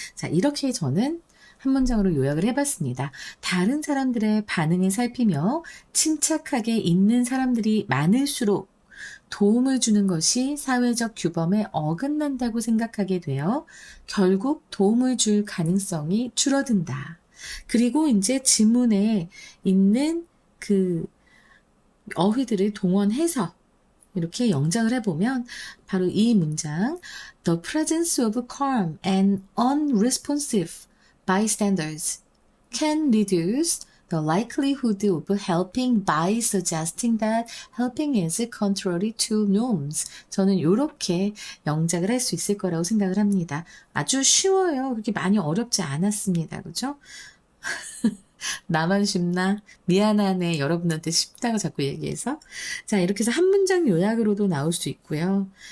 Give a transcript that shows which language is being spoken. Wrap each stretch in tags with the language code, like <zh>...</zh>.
<ko>자, 이렇게 저는 한 문장으로 요약을 해봤습니다. 다른 사람들의 반응을 살피며 침착하게 있는 사람들이 많을수록 도움을 주는 것이 사회적 규범에 어긋난다고 생각하게 되어 결국 도움을 줄 가능성이 줄어든다. 그리고 이제 지문에 있는 그 어휘들을 동원해서 이렇게 영작을 해보면 바로 이 문장</ko> <en>The presence of calm and unresponsive bystanders can reduce the likelihood of helping by suggesting that helping is contrary to norms.</en> <ko>저는 이렇게 영작을 할 수 있을 거라고 생각을 합니다. 아주 쉬워요. 그렇게 많이 어렵지 않았습니다. 그죠? 나만 쉽나? 미안하네. 여러분한테 쉽다고 자꾸 얘기해서. 자, 이렇게 해서 한 문장 요약으로도 나올 수 있고요.</ko>